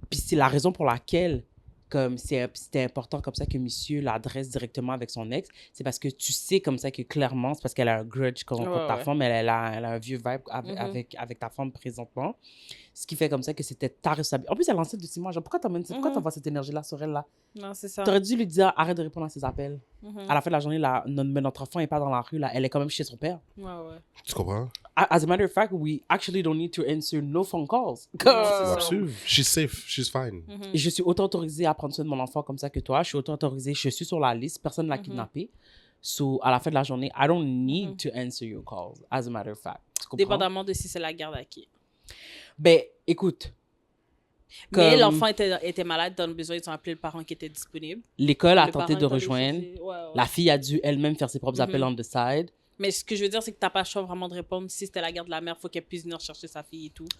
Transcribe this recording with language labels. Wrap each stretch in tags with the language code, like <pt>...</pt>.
<fr>Puis c'est la raison pour laquelle... Comme c'était important comme ça que monsieur l'adresse directement avec son ex, c'est parce que tu sais comme ça que clairement, c'est parce qu'elle a un</fr> <en>grudge</en> <fr>contre ta femme, elle a un vieux vibe avec ta femme présentement. Ce qui fait comme ça que c'était ta responsabilité. En plus, elle est enceinte de 6 mois. Genre, pourquoi t'envoies cette énergie-là sur elle, là? Non, c'est ça. T'aurais dû lui dire, arrête de répondre à ses appels. À la fin de la journée, notre enfant n'est pas dans la rue, là. Elle est quand même chez son père. Tu comprends?</fr> <en>As a matter of fact, we actually don't need to answer no phone calls.</en> <fr>Absolument.</fr> <en>She's safe. She's fine.</en> <fr>Et je suis autant autorisée à prendre soin de mon enfant comme ça que toi. Je suis autant autorisée. Je suis sur la liste. Personne ne l'a kidnappé.</fr> <en>So,</en> <fr>à la fin de la journée,</fr> <en>I don't need to answer your calls, as a matter of fact.</en> <fr>Dépendamment de si c'est la garde à qui. Ben, écoute. Mais l'enfant était malade, dans le besoin, ils ont appelé le parent qui était disponible. L'école a tenté de rejoindre. La fille a dû elle-même faire ses propres appels</fr> <en>on the side.</en> <fr>Mais ce que je veux dire, c'est que tu n'as pas le choix vraiment de répondre. Si c'était la garde de la mère, il faut qu'elle puisse venir chercher sa fille et tout.</fr>